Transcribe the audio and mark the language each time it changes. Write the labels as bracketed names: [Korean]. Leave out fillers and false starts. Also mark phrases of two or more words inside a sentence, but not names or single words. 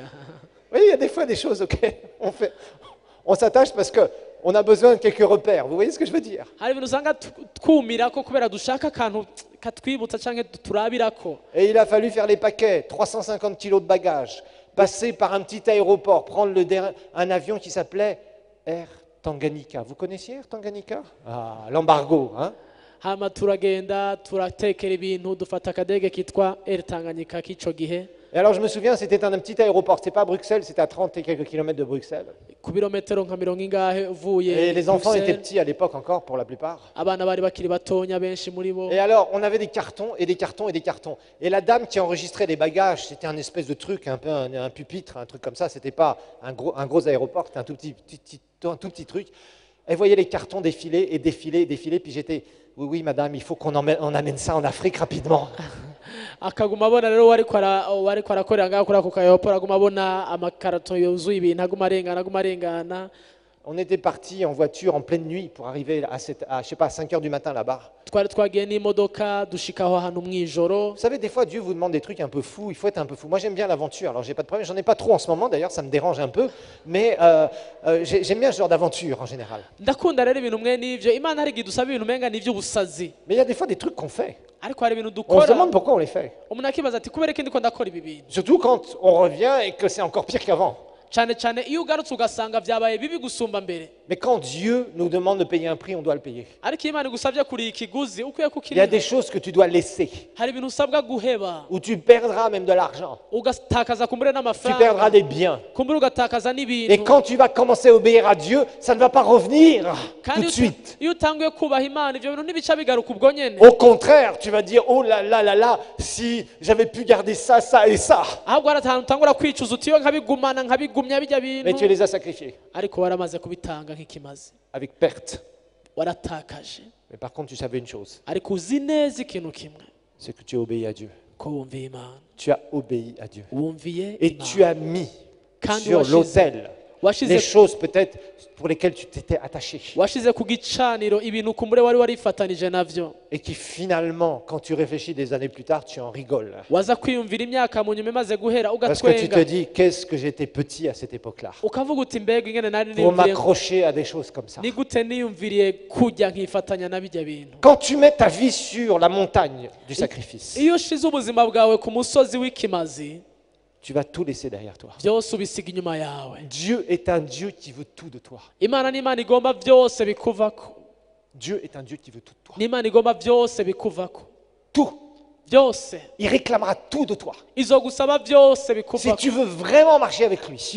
[French] Oui, il y a des fois des choses auxquelles on s'attache parce qu'on a besoin de quelques repères. Vous voyez ce que je veux dire? [Rundi] hari ibintu usanga twumirako kubera dushaka akantu katwibutsa canke turabirako [French] Et il a fallu faire les paquets, 350 kilos de bagages, passer par un petit aéroport, prendre un avion qui s'appelait Air Tanganyika. Vous connaissiez Air Tanganyika? Ah, l'embargo, hein? [Rundi] hama turagenda turatekera ibintu dufata akadege kitwa Air Tanganyika k'ico gihe [French] Et alors je me souviens, c'était un petit aéroport, c'était pas à Bruxelles, c'était à 30 et quelques kilomètres de Bruxelles. [Rundi] ku birometero nka mirongo ingahe uvuye [French] Et les enfants étaient [Rundi] Bruxelles. [French] petits à l'époque encore, pour la plupart. [Rundi] abana bari bakiri batonya benshi muri bo [French] Et alors, on avait des cartons et des cartons et des cartons. Et la dame qui enregistrait les bagages, c'était un espèce de truc, un peu un pupitre, un truc comme ça. C'était pas un gros aéroport, c'était un tout petit truc. Elle voyait les cartons défiler et défiler et défiler. Puis j'étais, oui, madame, il faut qu'on amène ça en Afrique rapidement. [Rundi] akaguma abona rero wariko arakorera ngaho kuri ako kayoporo aguma abona amakarato yuzuye ibintu aguma arengana [French] On était partis en voiture en pleine nuit pour arriver à je sais pas, à 5 heures du matin là-bas. [Rundi] twari twagiye n'imodoka dushika aho hantu mw'ijoro [French] Vous savez, des fois, Dieu vous demande des trucs un peu fous. Il faut être un peu fou. Moi, j'aime bien l'aventure. Alors, j'ai pas de problème. J'en ai pas trop en ce moment, d'ailleurs. Ça me dérange un peu. Mais j'aime bien ce genre d'aventure en général. [Rundi] ndakunda rero ibintu mwe n'ivyo imana hari igihe dusaba ibintu umenga n'ivy'ubusazi [French] Mais il y a des fois des trucs qu'on fait. [Rundi] ariko hari ibintu [French] On se [Rundi] dukora [French] demande pourquoi on les fait. [Rundi] umuntu akibaza ati kubera iki ndiko ndakora ibi bintu [French] Surtout quand on revient et que c'est encore pire qu'avant. [Rundi] cyane cyane iyo ugarutse ugasanga vyabaye bibi gusumba mbere [French] Mais quand Dieu nous demande de payer un prix, on doit le payer. [Rundi] ariko iyo imana igusavye kuriha ikiguzi ukwiye [French] Il y a [Rundi] kukiriha [French] des choses que tu dois laisser, [Rundi] hari ibintu usabwa guheba [French] où tu perdras même de l'argent. [Rundi] ugatakaza kumbure [French] Tu [Rundi] n'amafaranga [French] perdras des biens. [Rundi] kumbure ugatakaza [French] Et [Rundi] n'ibintu [French] quand tu vas commencer à obéir à Dieu, ça ne va pas revenir tout [Rundi] kandi [French] de suite. [Rundi] iyo utanguye kubaha imana ivyo bintu ntibica bigaruka ubwo nyene [French] Au contraire, tu vas dire, oh là là là là, si j'avais pu garder ça, ça et ça. [Rundi] ahubwo hari ahantu utangura kwicuza uti iyo nkabigumana nkabigumya bijya [French] Mais tu [Rundi] bintu [French] les as sacrifiés [Rundi] ariko waramaze kubitanga nk'ikimazi [French] avec perte. [Rundi] waratakaje [French] Mais par contre, tu savais une chose, [Rundi] ariko uzi neza ikintu kimwe [French] c'est que tu as obéi à Dieu. [Rundi] ko wumviye imana [French] Tu as obéi à Dieu. [Rundi] wumviye [French] Et [Rundi] imana [French] tu as mis [Rundi] kandi [French] sur [Rundi] washize [French] l'autel [Rundi] Washize- [French] les choses peut-être pour lesquelles tu t'étais attaché. [Rundi] washize ku gicaniro ibintu kumbure wari warifatanije navyo, [French] Et qui finalement, quand tu réfléchis des années plus tard, tu en rigoles. [Rundi] waza kwiyumvira imyaka mu nyuma imaze guhera [French] Parce que tu te [Rundi] ugatwenga [French] dis, qu'est-ce que j'étais petit à cette époque-là [Rundi] ukavuga uti mbega ingene nari [French] pour [Rundi] niyumviriye [French] m'accrocher à des choses comme ça. [Rundi] ni gute niyumviriye kujya nkifatanya na bijya bintu. [French] Quand tu mets ta vie sur la montagne du sacrifice, [Rundi] Iyo ushize ubuzima bwawe ku musozi w'ikimazi, [French] tu vas tout laisser derrière toi. [Rundi] byose ubisiga inyuma yawe. [French] Dieu est un Dieu qui veut tout de toi. [Rundi] Imana ni Imana igomba byose bikuvako, [French] Dieu est un Dieu qui veut tout de toi. [Rundi] ni Imana igomba byose bikuvako, [French] Tout. [Rundi] byose [French] Il réclamera tout de toi. [Rundi] izogusaba byose [French] Si [Rundi] bikuvako. [French] tu veux vraiment marcher avec lui, si